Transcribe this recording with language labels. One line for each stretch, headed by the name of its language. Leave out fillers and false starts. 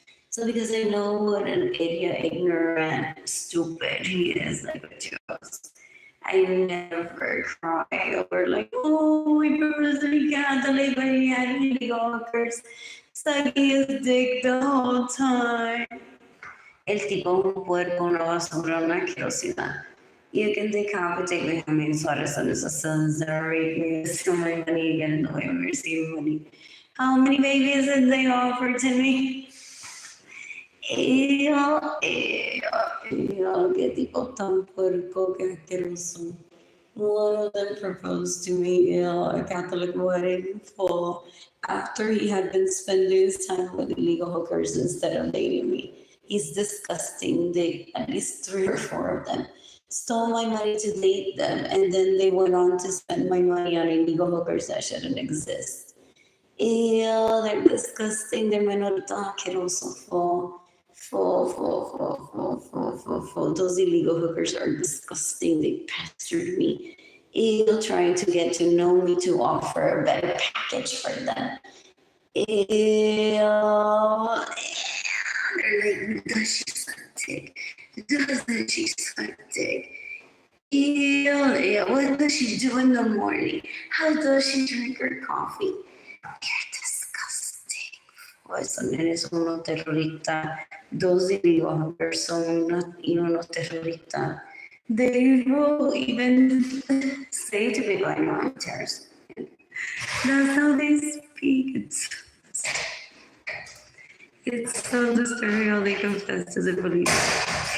English: So because I know what an idiot, ignorant, stupid he is, like what you guys, I never cry over like, oh, my brother's legally, but he had illegal hookers sucking his dick the whole time.
Spanish: El tipo un puerco, una basura, una asquerosidad.
English: You can decapitate me. I mean, Suarez and his sons that are raping me, steal my money, get in the way of receiving money. How many babies did they offer to me?
Spanish: Ew, qué tipo tan puerco, qué asqueroso.
English: One of them proposed to me in a Catholic wedding full after he had been spending his time with illegal hookers instead of dating me. He's disgusting. They, at least 3 or 4 of them, stole my money to date them, and then they went on to spend my money on illegal hookers that shouldn't exist. Ew, they're disgusting. They're
Spanish: menorito asqueroso
English: full. Those illegal hookers are disgusting. They pestered me. Ew, trying to get to know me to offer a better package for them. Ew. They're like, does she suck dick? Doesn't she suck dick? Ew, what does she do in the morning? How does she drink her coffee? You're disgusting.
Spanish: Esos nenes son unos terroristas.
English: Those illegal hookers
Spanish: son unos terroristas.
English: They will even say to people, I know I'm terrorist. That's how they speak. It's so disturbing how they confess to the police.